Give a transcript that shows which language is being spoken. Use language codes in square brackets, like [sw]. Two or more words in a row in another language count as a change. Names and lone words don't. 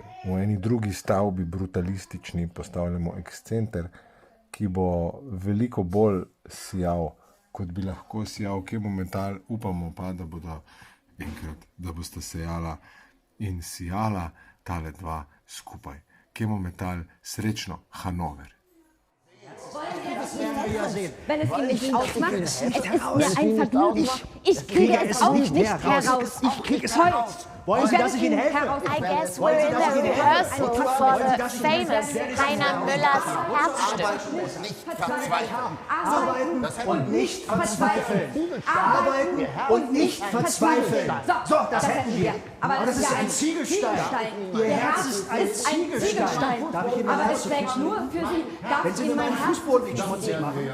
[sl] V eni drugi stavbi brutalistični postavljamo ekscenter, ki bo veliko bolj sijal, kot bi lahko sijal Chemometal. Upamo pa, da bodo enkrat, da boste sejala in sijala tale dva skupaj. Chemometal, srečno, Hannover. [de] Wenn es ihm nichts ausmacht, es ist mir ein Vergnügen. Ich kriege es auch nicht heraus. Ich kriege es heraus. Wollen Sie, dass ich Ihnen helfe? [en] I guess we're in the rehearsal for the famous Rainer Müllers Herzstück. [de] Arbeiten und nicht verzweifeln. Arbeiten und nicht verzweifeln. So, das hätten wir. Aber das ist ein Ziegelstein. Ihr Herz ist ein Ziegelstein. Darf ich Ihnen mein Herz zufüßen? Wenn Sie mir meinen Fußboden nicht schmutzig machen.